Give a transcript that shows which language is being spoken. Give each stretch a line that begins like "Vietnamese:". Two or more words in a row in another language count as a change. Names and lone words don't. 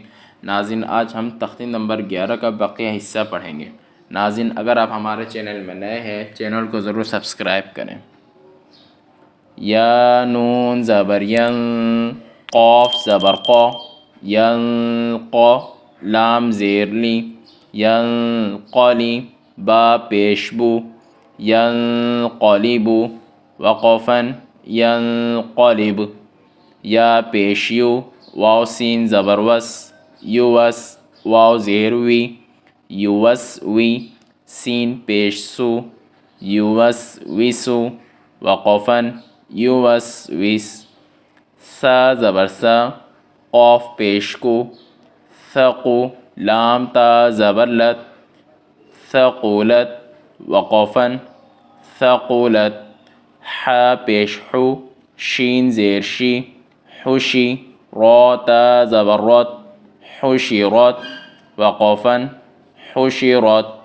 Urdu: ناظرین، آج ہم تختی نمبر 11 کا بقیہ حصہ پڑھیں گے۔ ناظرین، اگر آپ ہمارے چینل میں نئے ہیں، چینل کو ضرور سبسکرائب کریں۔ یا نون زبر ین، قاف زبر قا، ینقا، لام زیر لی، ینقلی، با پیشبو، ینقلب، وقفن، ینقلب، یا پیشیو، واو سین زبر وس، یوس، واو زیر وی، یوس وی، سین پیش سو، یوس ویسو، وقفن، یوس ویس، سا زبر سا، قاف پیش کو، ثقو، لام تا زبر لت، ثقولت، وقفن، ثقولت، ح پیش حو، شین زیر شی، حشی، را تا زبر رت، حشرت، وقفن، حشرت،